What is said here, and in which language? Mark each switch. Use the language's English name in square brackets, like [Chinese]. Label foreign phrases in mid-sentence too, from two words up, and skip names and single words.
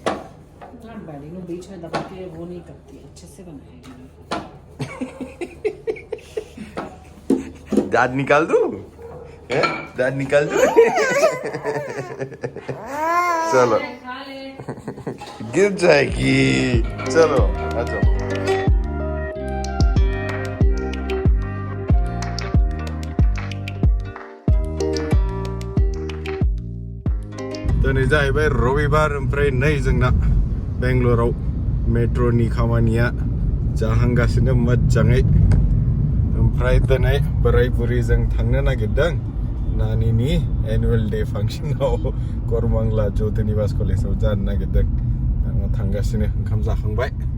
[Hindi] बैडी को बीच में दबा के वो नहीं करती अच्छे से बनाएगी दांत निकाल दूं दांत निकाल दूं चलो गिर जाएगी चलो आ जाओ [Bodo] दिनै जाहैबाय रबिबार ओमफ्राय नै जोंना बेंगलराव मेट्र'नि खामानिया जाहांगासिनो मोजाङै ओमफ्राय दिनै बोराय बुरिजों थांनो नागिरदों नानिनि एनुवेल डे फांसनाव करमांला ज्योतिनिवास कलेजाव जानो नागिरदों आङो थांगासिनो ओंखाम जाखांबाय